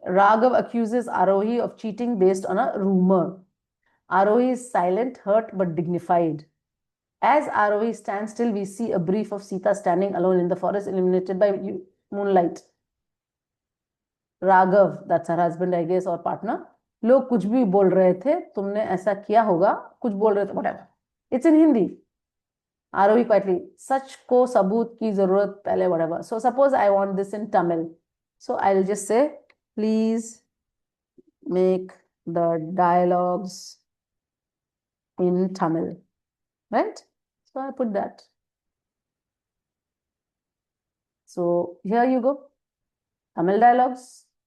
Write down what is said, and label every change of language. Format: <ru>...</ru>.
<en>Raghav accuses Arohi of cheating based on a rumor. Arohi is silent, hurt, but dignified. As Arohi stands still, we see a brief of Sita standing alone in the forest, illuminated by moonlight. Raghav, that's her husband, I guess, or partner.</en> <hi>लोग कुछ भी बोल रहे थे, तुमने ऐसा किया होगा, कुछ बोल रहे थे,</hi> <en>whatever. It's in Hindi. Arohi quietly,</en> <hi>सच को सबूत की जरूरत पहले,</hi> <en>whatever. So suppose I want this in Tamil. So I'll just say, please make the dialogues in Tamil, right? So I put that. So here you go, Tamil dialogues.</en>